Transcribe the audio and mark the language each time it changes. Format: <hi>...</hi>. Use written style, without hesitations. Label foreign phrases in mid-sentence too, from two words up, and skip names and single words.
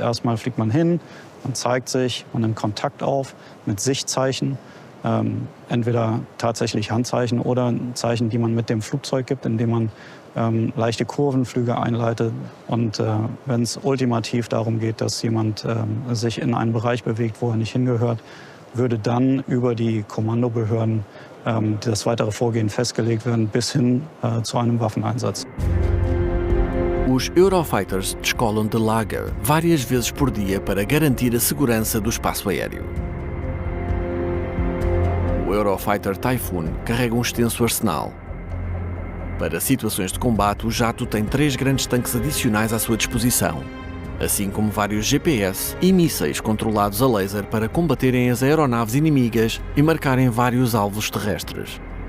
<de>Erstmal fliegt man hin, man zeigt sich, man nimmt Kontakt auf mit Sichtzeichen, entweder tatsächlich Handzeichen oder ein Zeichen, die man mit dem Flugzeug gibt, indem man leichte Kurvenflüge einleitet. Und wenn es ultimativ darum geht, dass jemand sich in einen Bereich bewegt, wo er nicht hingehört, würde dann über die Kommandobehörden das weitere Vorgehen festgelegt werden, bis hin zu einem Waffeneinsatz.</de> <pt>Os Eurofighters descolam de Laga várias vezes por dia para garantir a segurança do espaço aéreo. O Eurofighter Typhoon carrega um extenso arsenal. Para situações de combate, o jato tem 3 grandes tanques adicionais à sua disposição, assim como vários GPS e mísseis controlados a laser para combaterem as aeronaves inimigas e marcarem vários alvos terrestres.</pt>